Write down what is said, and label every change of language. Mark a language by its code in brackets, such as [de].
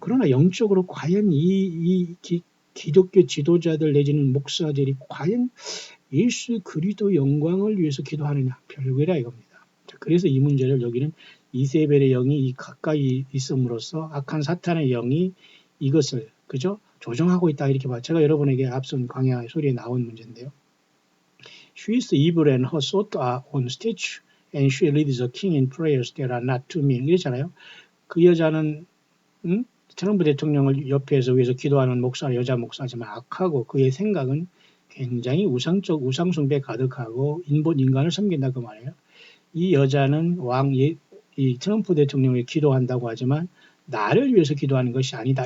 [ko] 그러나 영적으로 과연 이 기독교 지도자들 내지는 목사들이 과연 예수 그리스도 영광을 위해서 기도하느냐 별거라 이겁니다. 자, 그래서 이 문제를 여기는 이세벨의 영이 가까이 있음으로써 악한 사탄의 영이 이것을 그죠 조정하고 있다 이렇게 봐. 제가 여러분에게 앞선 광야 소리에 나온 문제인데요. [en] She is evil and her thoughts are on statue, and she leads the king in prayers that are not to me. [ko] 이랬잖아요. 그 여자는 트럼프 대통령을 옆에서 위해서 기도하는 여자 목사지만 악하고 그의 생각은 굉장히 우상숭배 가득하고 인간을 섬긴다 그 말이에요. 이 여자는 이 트럼프 대통령을 기도한다고 하지만 나를 위해서 기도하는 것이 아니다.